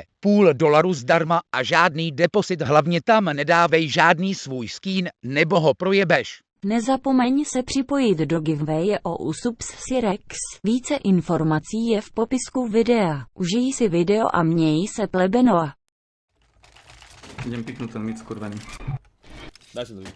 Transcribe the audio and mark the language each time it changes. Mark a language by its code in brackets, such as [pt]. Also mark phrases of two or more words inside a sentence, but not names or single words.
[cs] $0,5 zdarma a žádný deposit, hlavně tam nedávej žádný svůj skín, nebo ho projebeš. Nezapomeň se připojit do giveawaye o Usups Sirex. Více informací je v popisku videa. Užij si video a měj se plebenoa. [sk] Idem piknúť ten mid skurvený. Daj si to druhý.